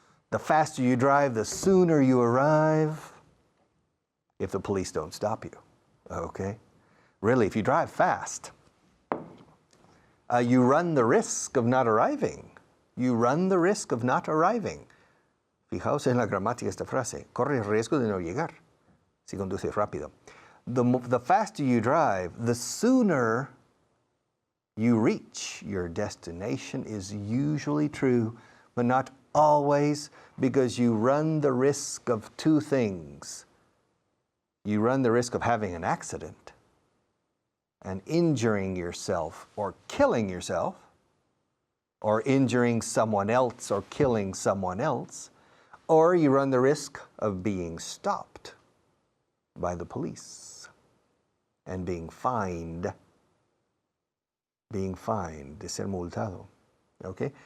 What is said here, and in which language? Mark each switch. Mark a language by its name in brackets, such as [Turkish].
[English] The faster you drive, the sooner you arrive. If the police don't stop you, okay? Really, if you drive fast, you run the risk of not arriving. You run the risk of not arriving. [Spanish] Fijaos en la gramática de esta frase. Corre el riesgo de no llegar si conduces rápido. [English] The faster you drive, the sooner you reach your destination is usually true, but not always, because you run the risk of 2 things. You run the risk of having an accident and injuring yourself or killing yourself, or injuring someone else or killing someone else, or you run the risk of being stopped by the police and being fined, [Spanish] de ser multado, [English] okay?